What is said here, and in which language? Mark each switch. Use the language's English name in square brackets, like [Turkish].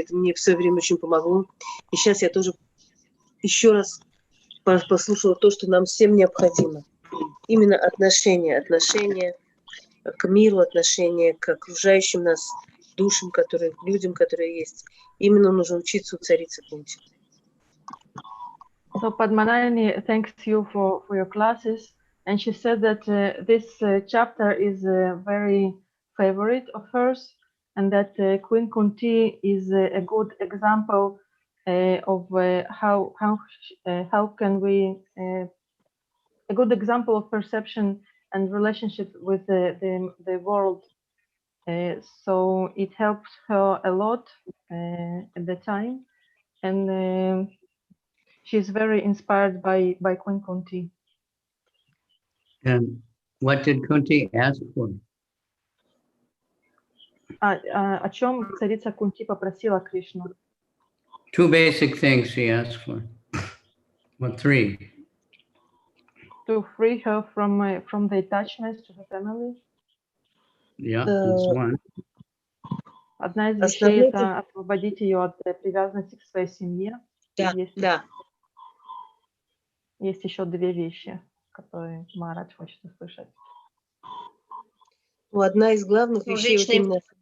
[Russian] Это мне в свое время очень помогло. И сейчас я тоже еще раз послушала то, что нам всем необходимо. Именно отношение к миру, отношение к окружающим нас душам, людям, которые есть. Именно нужно учиться у царицы Кунти. [English] So Padmanani thanks you for your classes, and she said that this chapter is very favorite of hers, and that Queen Kunti is a good example of how can we a good example of perception and relationship with the world. So it helps her a lot at the time, and she's very inspired by Queen Kunti. And what did Kunti ask for? [Russian] О чем царица Кунти попросила Кришну? [English] Two basic things she asked for. Well, three. To free her from the attachments to her family. Yeah, that's one. [Russian] Одна из вещей – это освободить ее от привязанности к своей семье. Да. Есть еще две вещи, которые Махарадж хочет услышать. Одна из главных вещей вот именно...